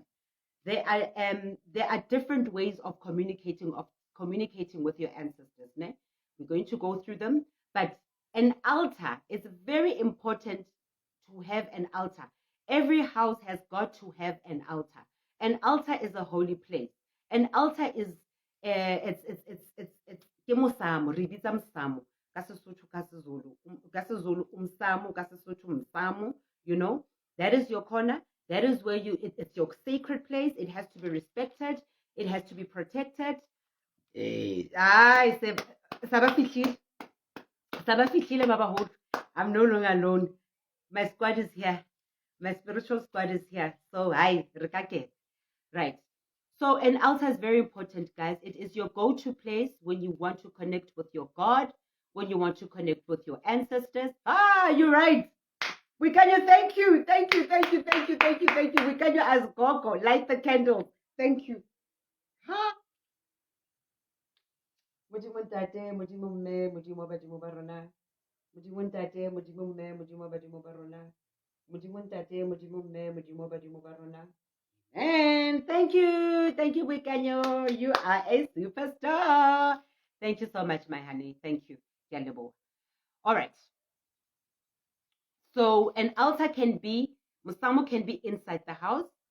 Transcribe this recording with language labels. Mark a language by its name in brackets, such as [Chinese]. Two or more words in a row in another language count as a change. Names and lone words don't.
[English] There are different ways of communicating with your ancestors. Ne? We're going to go through them, but an altar is very important to have an altar. Every house has got to have an altar. An altar is a holy place. An altar is it's [Southern Sotho] ke mosamo, re bitsa mosamo ka Sesotho ka Sezulu, ka Sezulu umsamo, ka Sesotho msamo, [English] that is your corner. That is where it's your sacred place. It has to be respected. It has to be protected. I'm no longer alone. My squad is here. My spiritual squad is here. So, hi, right. So an altar is very important, guys. It is your go-to place when you want to connect with your God, when you want to connect with your ancestors. You're right. We can you thank you. Thank you. We can you as Gogo. Light the candles. Thank you. Ha. [Southern Sotho] Modimo ntate, modimo mme, modimo badimo ba rona. Modimo ntate, modimo mme, modimo badimo ba rona. Modimo ntate, modimo mme, modimo badimo ba rona. [English] And thank you, Wikanyo. You are a superstar. Thank you so much, my honey. Thank you, Yalebo. All right. So an altar can be, Musamo can be inside the house.